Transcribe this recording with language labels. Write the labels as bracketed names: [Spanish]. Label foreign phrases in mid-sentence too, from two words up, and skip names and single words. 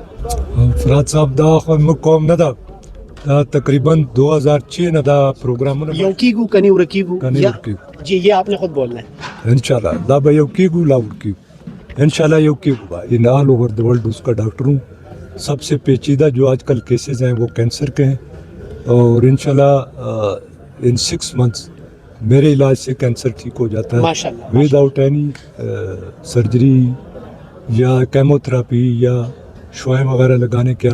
[Pashto] فرات صاحب دا خو مقام نه ده دا تقریبا 2006 نه دا پروګرامونه یو کیږو کني ورکیږو کني یا ورکیږو. [Urdu] جی یہ آپ نے خود بولنا ہے. [Pashto] انشاءاللہ دا به یو کیږو لا ورکیږو انشاءاللہ یو کیږو [English] in all over the world. [Urdu] اس کا ڈاکٹر ہوں. سب سے پیچیدہ جو آج کل کیسز ہیں وہ کینسر کے ہیں اور انشاءاللہ [English] in 6 months [Urdu] میرے علاج سے کینسر ٹھیک ہو جاتا ہے ماشاءاللہ [English] without any surgery [Urdu] یا کیمو تھراپی یا شوائیں وغیرہ لگانے کے